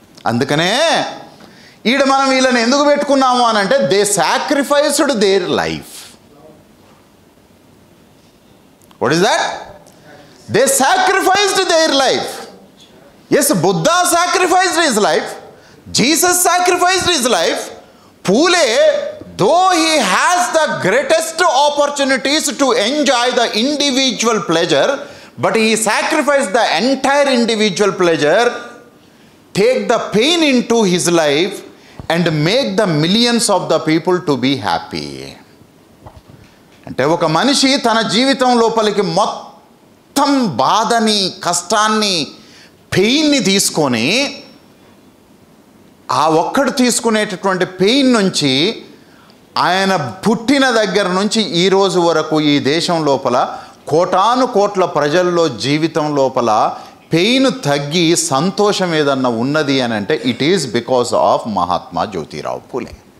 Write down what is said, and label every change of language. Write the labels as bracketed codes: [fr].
[te] అందుకనే ఈడ మనం వీళ్ళని ఎందుకు పెట్టుకున్నాము అని అంటే, [en] They sacrificed their life. What is that? They sacrificed their life. Yes, Buddha sacrificed his life, Jesus sacrificed his life. Phule, though he has the greatest opportunities to enjoy the individual pleasure, but he sacrificed the entire individual pleasure, take the pain into his life and make the millions of the people to be happy. [te] అంటే ఒక మనిషి తన జీవితం లోపలికి మొత్తం బాధని, కష్టాన్ని, పెయిన్ని తీసుకొని ఆ ఒక్కడు తీసుకునేటటువంటి పెయిన్ నుంచి ఆయన పుట్టిన దగ్గర నుంచి ఈ రోజు వరకు ఈ దేశం లోపల కోటాను కోట్ల ప్రజల్లో జీవితం లోపల పెయిన్ తగ్గి సంతోషం ఏదన్నా ఉన్నది అని అంటే [en] it is because of [te] Mahatma Jyotirao Phule.